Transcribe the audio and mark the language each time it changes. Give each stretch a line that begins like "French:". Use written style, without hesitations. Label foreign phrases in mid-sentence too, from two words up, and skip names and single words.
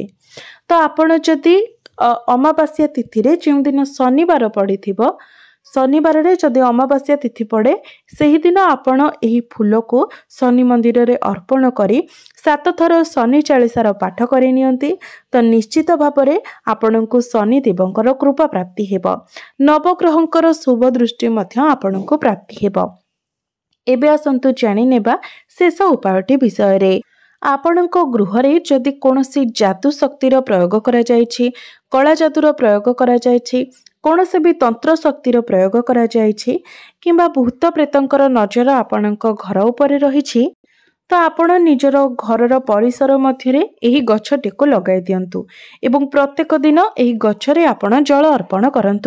Odia: ତ ଆପଣ ଯଦି ଅମାବାସ୍ୟା ତିଥି ରେ ଯେ ଦିନ ଶନିବାର ପଡ଼ିଥିବ ଶନିବାର ରେ ଯଦି ଅମାବାସ୍ୟା ତିଥି ପଡ଼େ ସେହି ଦିନ ଆପଣ ଏହି ଫୁଲ କୁ ଶନି ମନ୍ଦିର ରେ ଅର୍ପଣ କରି 7 ଥର ଶନି ଚାଳିଶାର ପାଠ କରି ନିଅନ୍ତି ତ ନିଶ୍ଚିତ ଭାବରେ ଆପଣଙ୍କୁ ଶନି ଦେବଙ୍କର କୃପା ପ୍ରାପ୍ତି ହେବ। ନବଗ୍ରହଙ୍କର ଶୁଭ ଦୃଷ୍ଟି ମଧ୍ୟ ଆପଣଙ୍କୁ ପ୍ରାପ୍ତି ହେବ। ଏବେ ଆସନ୍ତୁ ଜାଣି ନେବା ଶେଷ ଉପାୟଟି ବିଷୟ ରେ। ଆପଣଙ୍କ ଗୃହରେ ଯଦି କୌଣସି ଯାଦୁ ଶକ୍ତିର ପ୍ରୟୋଗ କରାଯାଇଛି, କଳା ଯାଦୁର ପ୍ରୟୋଗ କରାଯାଇଛି, କୌଣସି ବି ତନ୍ତ୍ର ଶକ୍ତିର ପ୍ରୟୋଗ କରାଯାଇଛି କିମ୍ବା ଭୂତ ପ୍ରେତଙ୍କର ନଜର ଆପଣଙ୍କ ଘର ଉପରେ ରହିଛି, ତ ଆପଣ ନିଜର ଘରର ପରିସର ମଧ୍ୟରେ ଏହି ଗଛଟିକୁ ଲଗାଇ ଦିଅନ୍ତୁ ଏବଂ ପ୍ରତ୍ୟେକ ଦିନ ଏହି ଗଛରେ ଆପଣ ଜଳ ଅର୍ପଣ କରନ୍ତୁ।